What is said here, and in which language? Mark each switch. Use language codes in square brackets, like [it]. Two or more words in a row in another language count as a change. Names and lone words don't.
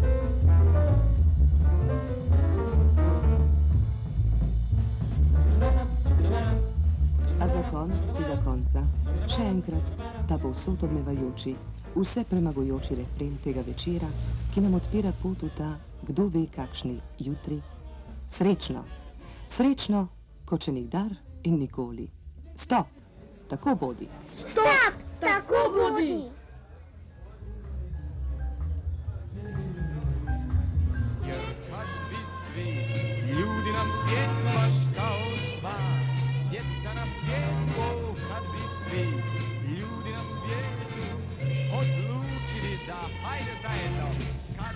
[sl] A za konec tega konca, še enkrat, ta povsod odmevajoči, vse premagujoči refren tega večera, ki nam odpira pot v ta, kdo ve kakšni jutri. Srečno, srečno, kot še nikdar in nikoli. Stop, tako bodi. Stop, tako bodi. [hr] Ljudi na svijetu baš kao sva, djeca na svijetu, kad bi svi ljudi na svijetu odlučili da hajde zajedno, kad